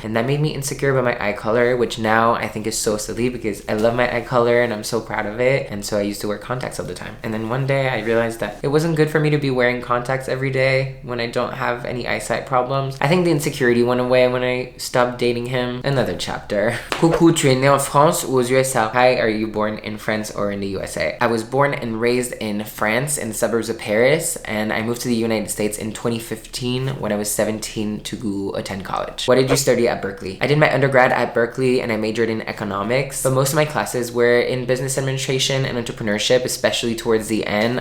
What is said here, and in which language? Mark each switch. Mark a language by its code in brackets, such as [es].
[en] And that made me insecure about my eye color, which now I think is so silly because I love my eye color and I'm so proud of it. And so I used to wear contacts all the time. And then one day I realized that it wasn't good for me to be wearing contacts every day when I don't have any eyesight problems. I think the insecurity went away when I stopped dating him. Another chapter. [fr] Coucou, tu es né en France ou aux USA? [en] Hi, are you born in France or in the USA? I was born and raised in France in the suburbs of Paris, and I moved to the United States in 2015 when I was 17 to attend college. What did you study at Berkeley? I did my undergrad at Berkeley and I majored in economics, but most of my classes were in business administration and entrepreneurship, especially towards the end.